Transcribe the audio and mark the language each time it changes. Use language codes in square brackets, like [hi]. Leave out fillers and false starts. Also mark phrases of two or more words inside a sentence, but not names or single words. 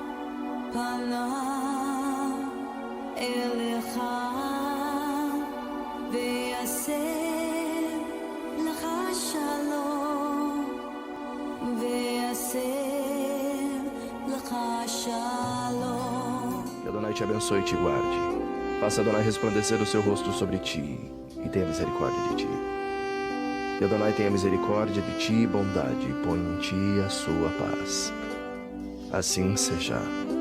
[he] פניו אליך ועשה לך שלום ועשה לך שלום. [pt] Que Adonai te abençoe e te guarde. Faça Adonai resplandecer o seu rosto sobre ti e tenha misericórdia de ti. Que Adonai tenha misericórdia de ti e bondade e põe em ti a sua paz. Assim seja.